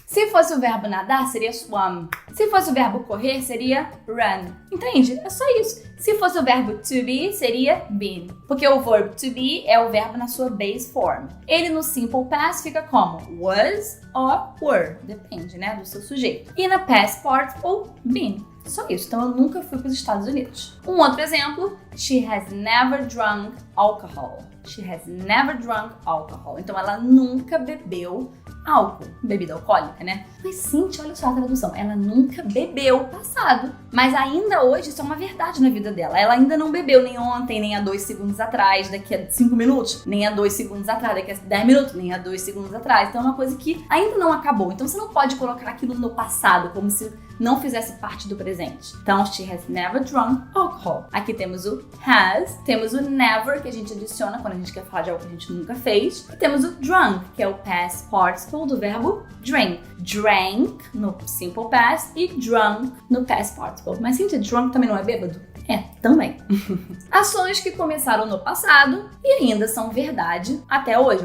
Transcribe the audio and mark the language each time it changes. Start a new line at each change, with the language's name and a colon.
Portuguese: Se fosse o verbo nadar, seria swam. Se fosse o verbo correr, seria run. Entende? É só isso. Se fosse o verbo to be, seria been. Porque o verb to be é o verbo na sua base form. Ele no simple past fica como was or were. Depende, né, do seu sujeito. E na past participle, been. Só isso. Então eu nunca fui para os Estados Unidos. Um outro exemplo,
English: she has never drunk alcohol. She has never drunk alcohol.
Portuguese: Então ela nunca bebeu álcool. Bebida alcoólica, né? Mas Cíntia, olha só a tradução. Ela nunca bebeu passado. Mas ainda hoje isso é uma verdade na vida dela. Ela ainda não bebeu nem ontem, nem há 2 segundos atrás, daqui a 5 minutos, nem há 2 segundos atrás, daqui a 10 minutos, nem há 2 segundos atrás. Então é uma coisa que ainda não acabou. Então você não pode colocar aquilo no passado, como se não fizesse parte do presente.
English: Então, she has never drunk alcohol.
Portuguese: Aqui temos o has, temos o never, que a gente adiciona quando a gente quer falar de algo que a gente nunca fez. E temos o drunk, que é o past participle do verbo drink. Drank no simple past e drunk no past participle. Mas, gente, drunk também não é bêbado? É, também. Ações que começaram no passado e ainda são verdade até hoje.